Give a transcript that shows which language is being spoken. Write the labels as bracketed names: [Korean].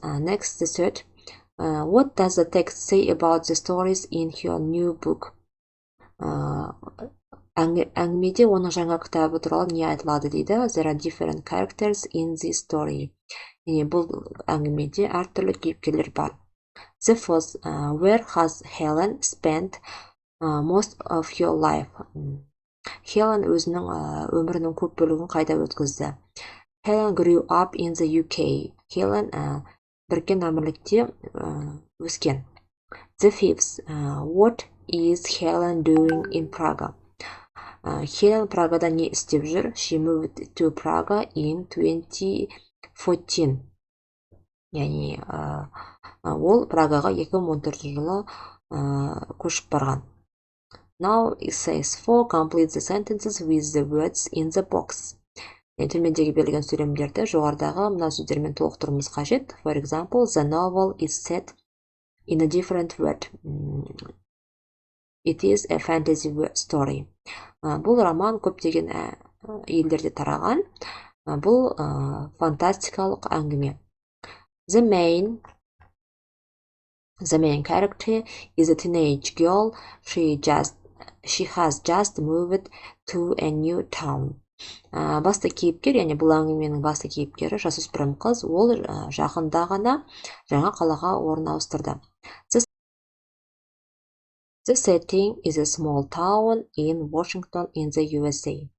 [English] Next, the third, what does the text say about the stories in her new book? [Kazakh] Әңгімеде оның жаңа кітабы туралы не айтылады дейді? [English] There are different characters in this story. [Kazakh] Бұл әңгімеде әртүрлі кейіпкерлер бар. [English] The fourth, where has Helen spent most of her life? [Kazakh] Helen өзінің өмірінің көп бөлігін қайда өткізді? [English] Helen grew up in the UK. [Kazakh] Helen Біріккен Әмірлікте өскен. [English] The fifth, what is Helen doing in Praga? [Kazakh] Helen Прагада не істеп жүр? [English] She moved to Praga in 2014. [Kazakh] Яғни ол Прагаға 2014 жылы көшіп барған. [English] Now it says 4, complete the sentences with the words in the box. [Kazakh] Төмендегі берілген сөйлемдерді жоғарыдағы мына сөздермен толықтыруымыз қажет. [English] For example, the novel is set in a different world. It is a fantasy story. [Kazakh] Бұл роман көптеген елдерде тараған. Бұл фантастикалық әңгіме. [English] The main character is a teenage girl. She has just moved to a new town. [Kazakh] Басты кейіпкер, яғни бұл әңгіменің басты кейіпкері жасөспірім қыз, ол жақында ғана жаңа қалаға орын ауыстырды. [English] The setting is a small town in Washington in the USA.